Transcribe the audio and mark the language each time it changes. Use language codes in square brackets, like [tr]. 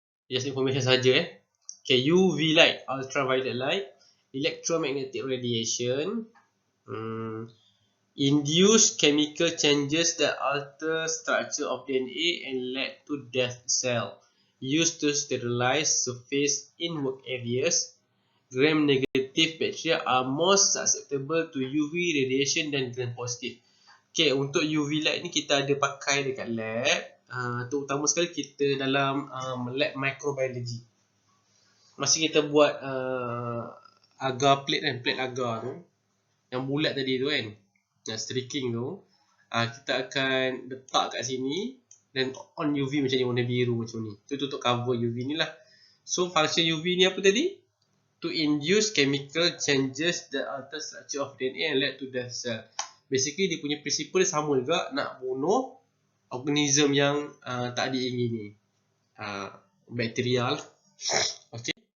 [en] Just information [ms] saja. [en] Okay, UV light, ultraviolet light, electromagnetic radiation, induce chemical changes that alter structure of DNA and lead to dead cell. Used to sterilize surface in work areas. Gram-negative bacteria are more susceptible to UV radiation than gram-positive. [ms] Okay, untuk UV light ni kita ada pakai dekat lab. Terutama sekali kita dalam lab microbiology. Masa kita buat agar plate kan, plate agar tu yang bulat tadi tu kan, streaking tu, kita akan letak kat sini dan on UV macam ni, warna biru macam ni. Itu untuk cover UV ni lah. So function UV ni apa tadi? [en] To induce chemical changes that alter structure of DNA and lead to dead cell. [ms] Basically dia punya prinsipal sama juga, nak bunuh organism yang tak diingini, bakteria lah. Okay.